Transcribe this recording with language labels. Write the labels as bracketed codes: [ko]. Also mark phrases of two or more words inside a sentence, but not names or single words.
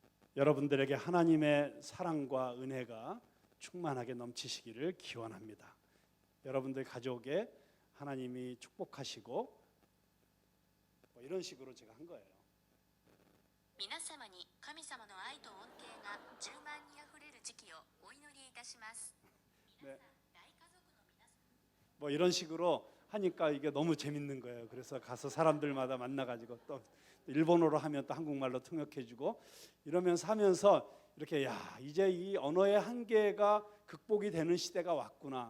[ko] 여러분들에게 하나님의 사랑과 은혜가 충만하게 넘치시기를 기원합니다. 여러분들 가족에 하나님이 축복하시고 뭐 이런 식으로 제가 한 거예요. [ja] 皆様に神様の愛と恩恵が充満にあふれる時期をお祈りいたします。 [ko] 네. 뭐 이런 식으로 하니까 이게 너무 재밌는 거예요. 그래서 가서 사람들마다 만나가지고 또 일본어로 하면 또 한국말로 통역해주고 이러면서 하면서 이렇게 이제 이 언어의 한계가 극복이 되는 시대가 왔구나.